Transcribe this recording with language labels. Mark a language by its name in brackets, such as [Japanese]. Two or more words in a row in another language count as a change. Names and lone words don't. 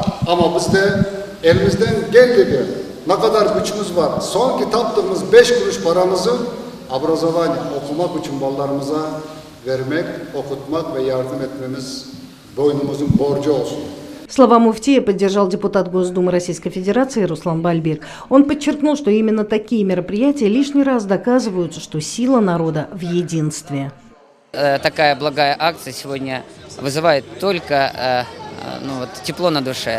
[Crimean Tatar] Ama bizde elimizden geldiği ne kadar gücümüz var. Son ki taptığımız 5 kuruş paramızı образование okumak için ballarımıza vermek, okutmak ve yardım etmemiz boynumuzun borcu olsun. [Russian] Слова муфтия поддержал депутат Госдумы Российской Федерации Руслан Бальбек. Он подчеркнул, что именно такие мероприятия лишний раз доказывают, что сила народа в единстве. Такая благая акция сегодня вызывает только тепло на душе.